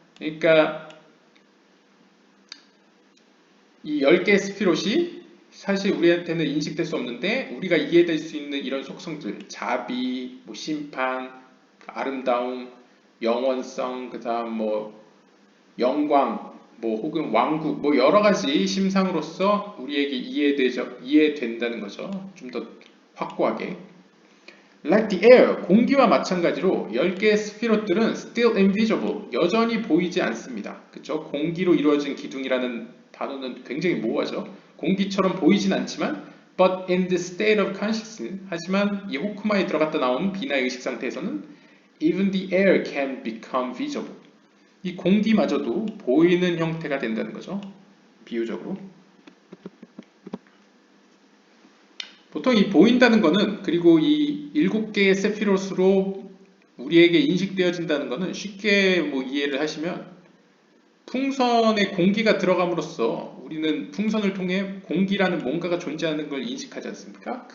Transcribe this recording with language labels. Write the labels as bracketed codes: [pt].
[ko] 그러니까 이 10개의 스피롯이 사실 우리한테는 인식될 수 없는데 우리가 이해될 수 있는 이런 속성들 자비, 뭐 심판, 아름다움, 영원성, 그 다음 뭐 영광, 뭐 혹은 왕국, 뭐 여러 가지 심상으로서 우리에게 이해된다는 거죠. 좀 더 확고하게. [en] Like the air, [ko] 공기와 마찬가지로 10개의 스피롯들은 [en] still invisible, [ko] 여전히 보이지 않습니다. 그쵸? 공기로 이루어진 기둥이라는 단어는 굉장히 모호하죠. [en] 공기처럼 보이진 않지만 but in the state of consciousness, [ko] 하지만 이 호크마에 들어갔다 나온 비나의 의식 상태에서는 [en] even the air can become visible. [ko] 이 공기마저도 보이는 형태가 된다는 거죠. 비유적으로. 보통 이 보인다는 거는 그리고 이 7개의 세피롯으로 우리에게 인식되어진다는 거는 쉽게 뭐 이해를 하시면 풍선에 공기가 들어감으로써 우리는 풍선을 통해 공기라는 뭔가가 존재하는 걸 인식하지 않습니까?